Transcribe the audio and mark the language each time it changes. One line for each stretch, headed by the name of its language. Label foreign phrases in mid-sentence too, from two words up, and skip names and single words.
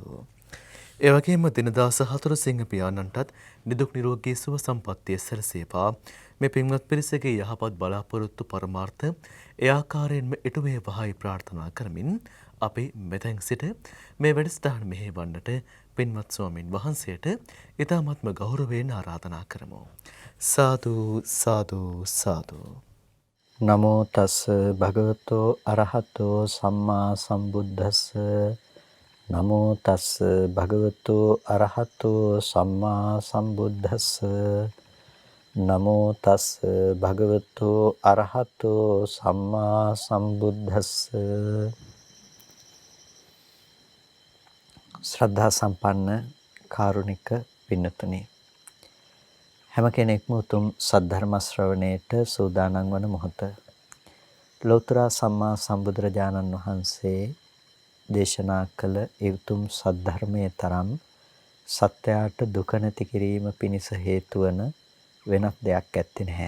Sinhala: ඒ වගේම දිනදාස හතුරුසිංහ පියාණන්ටත් නිදුක් නිරෝගී සුව සම්පන්නිය සැලසේවා. මේ පින්වත් පිරිසගේ යහපත් බලාපොරොත්තු පරමාර්ථ ඒ ආකාරයෙන්ම ඉටු වේවායි ප්‍රාර්ථනා කරමින් අපි මෙතෙන් සිට මේ වැඩසටහන මෙහෙවන්නට පින්වත් ස්වාමින් වහන්සේට ඊ타ත්ම ගෞරවයෙන් ආරාධනා කරමු. සාදු සාදු සාදු.
Pali: නමෝ තස් භගවතෝ අරහතෝ සම්මා සම්බුද්දස්ස නමෝ තස් භගවතෝ අරහතෝ සම්මා සම්බුද්දස්ස නමෝ තස් භගවතෝ අරහතෝ සම්මා සම්බුද්දස්ස.
Sinhala: ශ්‍රද්ධා සම්පන්න කාරුණික පින්නතුනි, හැම කෙනෙක්ම උතුම් සද්ධර්ම ශ්‍රවණයට සූදානම් වන මොහොත ලෝතර සම්මා සම්බුදුරජාණන් වහන්සේ දේශනා කළ ඒ උතුම් සද්ධර්මයේ තරම් සත්‍යයට දුක නැති කිරීම පිණිස හේතු වන වෙනත් දෙයක් ඇත්තේ නැහැ.